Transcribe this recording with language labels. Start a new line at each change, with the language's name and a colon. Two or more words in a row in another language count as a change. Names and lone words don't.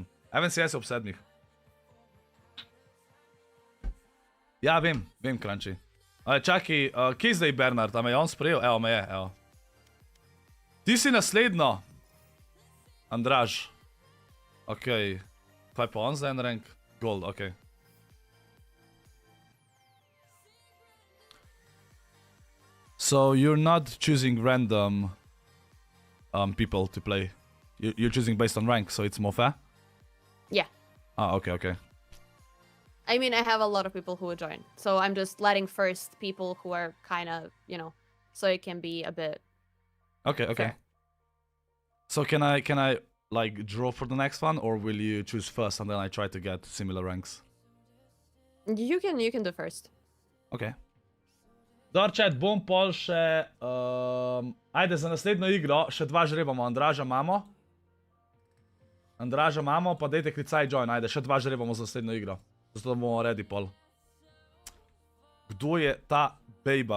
Slovenian: MNCS je ob 7. Ja, vem, Crunchy. Čakaj, kje je zdaj Bernard? A me je on sprejel? Evo me je, evo. Ti si naslednjo. Andraž. Okej. Kaj pa on za en rank? Gold, okej.
English: So you're not choosing random people to play. You're choosing based on rank, so it's more fair? Yeah. Ah, okay. I mean, I have a lot of people who would join. So I'm just letting first people who are kind of, you know, so it can be a bit Okay. fair. So can I like draw for the next one, or will you choose first and then I try to get similar ranks? You can do first.
Slovenian: Okay. Dobar chat, bom pol še... ajde, za naslednjo igro še 2 žrebamo. Andraža imamo, pa dejte klicaj join. Ajde, še 2 žrebamo za naslednjo igro. Zato bomo ready pol. Kdo je ta bejba?